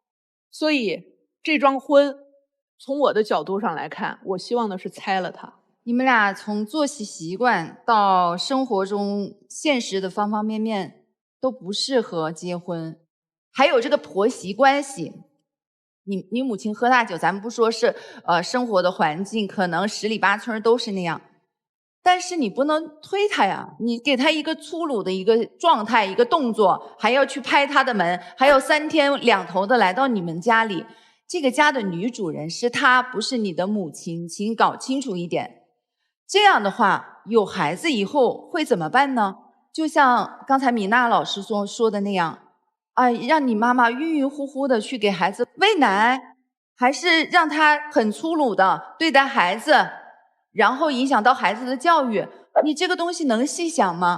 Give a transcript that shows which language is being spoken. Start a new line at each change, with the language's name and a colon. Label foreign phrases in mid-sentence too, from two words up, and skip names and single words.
Chinese: 所以這樁婚從我的角度上來看，我希望的是拆了它。你們倆從作息習慣到生活中現實的方方面面都不適合結婚，還有這個婆媳關係。你母親喝大酒，咱們不說是生活的環境可能十里八村都是那樣， 但是你不能推他呀，你给他一个粗鲁的一个状态，一个动作，還要去拍他的門，還要3天2頭的來到你們家裡。這個家的女主人是她，不是你的母親，請搞清楚一點。這樣的話，有孩子以後會怎麼辦呢？就像剛才米娜老師說的那樣，讓你媽媽暈暈乎乎的去給孩子餵奶，還是讓她很粗魯的對待孩子，然後影響到孩子的教育，你這個東西能細想嗎？